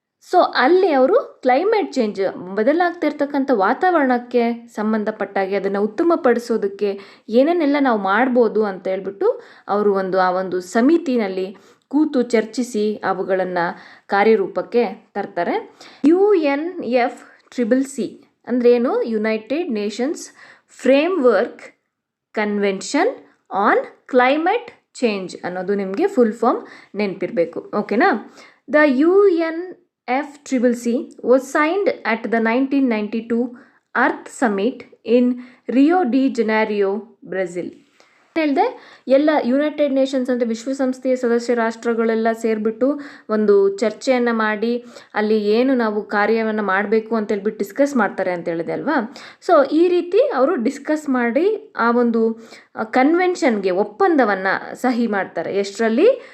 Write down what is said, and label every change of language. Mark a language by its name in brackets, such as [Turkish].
[Kannada] So ಅಲ್ಲಿ ಅವರು climate change, ಬದಲಾಗ್ತಾ ಇರ್ತಕ್ಕಂಥ ವಾತಾವರಣಕ್ಕೆ ಸಂಬಂಧಪಟ್ಟಾಗೆ ಅದನ್ನು ಉತ್ತಮಪಡಿಸೋದಕ್ಕೆ ಏನೇನೆಲ್ಲ ನಾವು ಮಾಡ್ಬೋದು ಅಂತ ಹೇಳ್ಬಿಟ್ಟು ಅವರು ಆ ಒಂದು ಸಮಿತಿನಲ್ಲಿ ಕೂತು ಚರ್ಚಿಸಿ ಅವುಗಳನ್ನು ಕಾರ್ಯರೂಪಕ್ಕೆ ತರ್ತಾರೆ. UNFCCC ಅಂದ್ರೇನು? United Nations framework convention on climate change ಅನ್ನೋದು ನಿಮಗೆ ಫುಲ್ ಫಾರ್ಮ್ ನೆನಪಿರಬೇಕು, ಓಕೆನಾ. [English] The UNFCCC was signed at the 1992 Earth Summit in Rio de Janeiro, Brazil. [Kannada] ಹೇಳಿದೆ ಎಲ್ಲ ಯುನೈಟೆಡ್ ನೇಷನ್ಸ್ ಅಂದರೆ ವಿಶ್ವಸಂಸ್ಥೆಯ ಸದಸ್ಯ ರಾಷ್ಟ್ರಗಳೆಲ್ಲ ಸೇರಿಬಿಟ್ಟು ಒಂದು ಚರ್ಚೆಯನ್ನು ಮಾಡಿ ಅಲ್ಲಿ ಏನು ನಾವು ಕಾರ್ಯವನ್ನು ಮಾಡಬೇಕು ಅಂತ ಹೇಳ್ಬಿಟ್ಟು ಡಿಸ್ಕಸ್ ಮಾಡ್ತಾರೆ ಅಂತ ಹೇಳಿದೆ ಅಲ್ವಾ. ಸೊ ಈ ರೀತಿ ಅವರು ಡಿಸ್ಕಸ್ ಮಾಡಿ ಆ ಒಂದು ಕನ್ವೆನ್ಷನ್ಗೆ ಒಪ್ಪಂದವನ್ನು ಸಹಿ ಮಾಡ್ತಾರೆ. ಎಷ್ಟರಲ್ಲಿ?